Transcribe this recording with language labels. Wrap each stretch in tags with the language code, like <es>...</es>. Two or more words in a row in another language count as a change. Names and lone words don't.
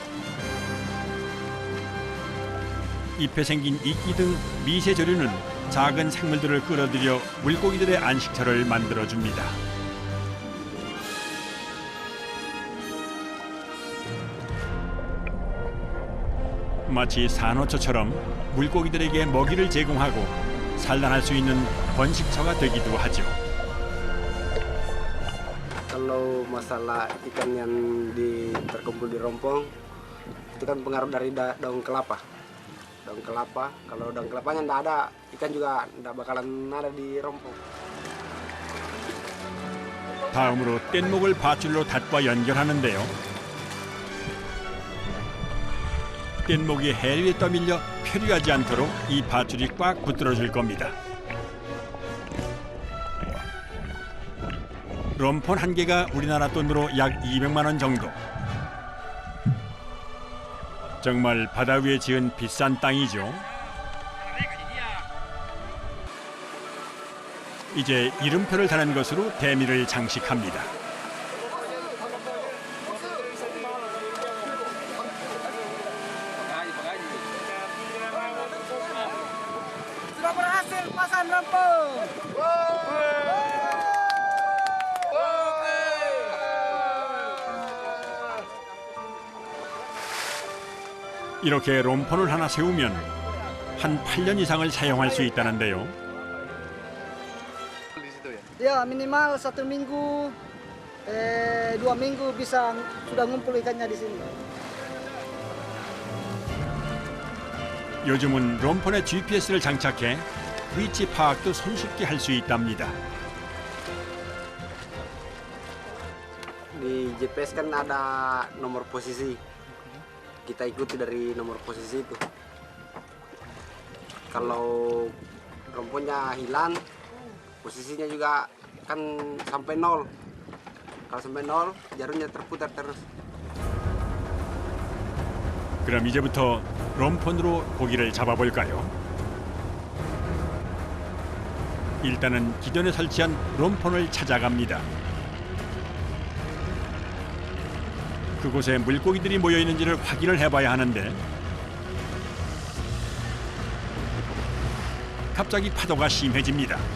<ko>잎에 생긴 이끼 등 미세 조류는 작은 생물들을 끌어들여 물고기들의 안식처를 만들어줍니다. 마치 산호초처럼 물고기들에게 먹이를 제공하고 산란할 수 있는 번식처가 되기도 하죠.</ko> <id>Kalau masalah ikan yang terkumpul di rompong, itu kan pengaruh dari daun kelapa. daun kelapa. Kalau daun kelapanya nggak ada, ikan juga nggak bakalan ada di rompong.</id> <ko>다음으로 뗏목을 밧줄로 닷과 연결하는데요. 뗏목이 해 위에 떠밀려 표류하지 않도록 이 밧줄이 꽉 붙들어줄 겁니다. 롬폰 한 개가 우리나라 돈으로 약 200만 원 정도. 정말 바다 위에 지은 비싼 땅이죠. 이제 이름표를 다는 것으로 대미를 장식합니다.</ko> <id>Sudah berhasil pasang rampung.</id> <ko>이렇게 롬폰을 하나 세우면 한 8년 이상을 사용할 수 있다는데요.</ko> <id>Ya minimal 1 minggu, 2 minggu bisa sudah ngumpul ikannya di sini.</id> <ko>요즘은 롬폰에 GPS를 장착해 위치 파악도 손쉽게 할 수 있답니다.</ko> <id>Di GPS kan ada nomor posisi. Kita ikuti dari nomor posisi itu. Kalau romponnya hilang, posisinya juga kan sampai 0. Kalau sampai 0, jarumnya terputar terus.</id> <ko>그럼 이제부터 롬폰으로 고기를 잡아볼까요? 일단은 기존에 설치한 롬폰을 찾아갑니다. 그곳에 물고기들이 모여 있는지를 확인을 해봐야 하는데 갑자기 파도가 심해집니다.</ko>